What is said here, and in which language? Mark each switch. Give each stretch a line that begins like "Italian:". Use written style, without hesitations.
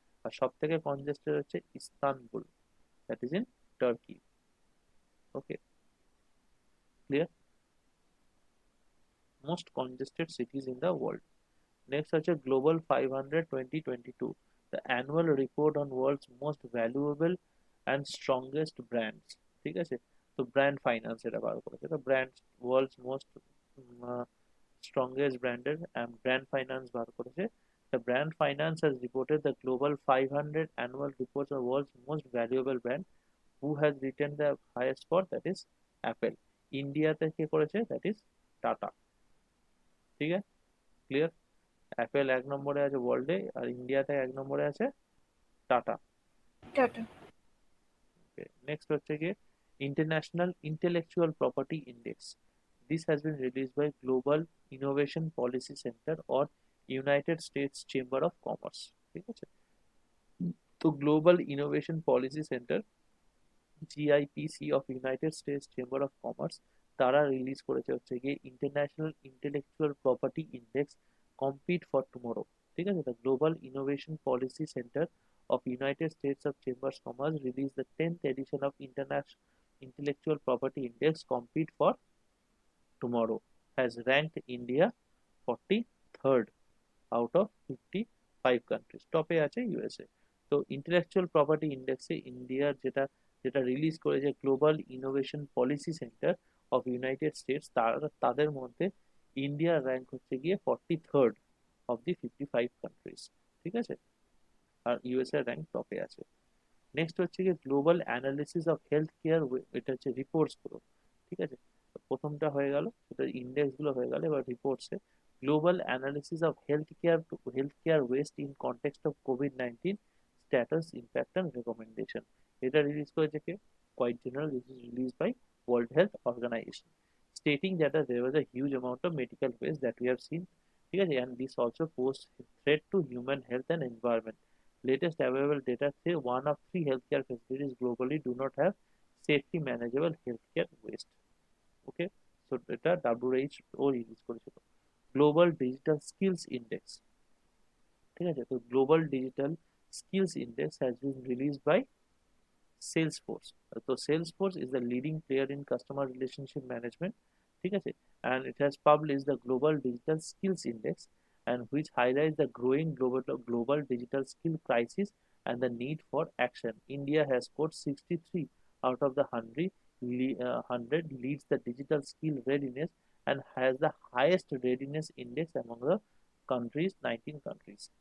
Bangla: আর সব থেকে কনজেস্টেড হচ্ছে Istanbul,
English: That is in Turkey.
Bangla: Okay, clear?
English: Most congested cities in the world. Next such a Global 500 2022, the annual report on world's most valuable and strongest brands.
Bangla: ঠিক আছে, তো brand finance এটা বার করেছে। তো brand world's most strongest ব্র্যান্ডের brand finance বার করেছে।
English: The brand finance has reported the global 500 annual reports of world's most valuable brand, who has written the highest score, that is Apple.
Bangla: ইন্ডিয়াতে কে করেছে?
English: That is
Bangla: tata. ঠিক আছে, clear? Apple 1 নম্বরে আছে ওয়ার্ল্ডে, আর ইন্ডিয়াতে 1 নম্বরে আছে টাটা। টাটা। নেক্সট হচ্ছে গিয়ে international intellectual property index.
English: This has been release by Global Innovation Policy Center or United States Chamber of Commerce.
Bangla: ঠিক আছে, তো global innovation policy centre, জিআইপিসি of United states chamber of commerce, তারা release করেছে হচ্ছে গিয়ে international intellectual property index compete for tomorrow. ঠিক আছে, the global innovation policy centre
English: of United States of Chambers of Commerce released the 10th edition of International Intellectual Property Index Compete for Tomorrow has ranked India 43rd out of 55 countries.
Bangla: টপে আছে USA. তো intellectual property ইন্ডেক্সে ইন্ডিয়ার যেটা যেটা release করেছে global innovation policy centre of United states, তাদের মধ্যে ইন্ডিয়ার র্যাঙ্ক হচ্ছে গিয়ে 43rd
English: Of the 55 countries.
Bangla: ঠিক আছে, আর ইউএসএ র্যাঙ্ক টপে আছে। নেক্সট হচ্ছে গিয়ে global analysis of health care, এটা হচ্ছে রিপোর্টস গুলো। ঠিক আছে, প্রথমটা হয়ে গেল, সেটা ইন্ডেক্স গুলো হয়ে গেল, এবার রিপোর্টসে global analysis of health care West in context of COVID-19 status impact and recommendation. এটা রিলিজ করেছে কে? Quite general.
English: This is release by World Health Organization, stating that there was a huge amount of medical waste that we have seen.
Bangla: ঠিক আছে,
English: and this also pose threat to human health and environment. Latest available data say 1 of 3 healthcare facilities globally do not have safety manageable healthcare waste. Okay, so
Bangla: এটা WHO release করেছিল।
English: Global Digital Skills Index,
Bangla: ঠিক আছে, তো
English: Global Digital Skills Index has been release by Salesforce. So Salesforce is the leading player in customer relationship management,
Bangla: ঠিক আছে,
English: and it has published the Global Digital Skills Index, and which highlights the growing global digital skill crisis and the need for action. India has scored 63 out of the 100, leads the digital skill readiness and has the highest readiness index among the countries, 19 countries.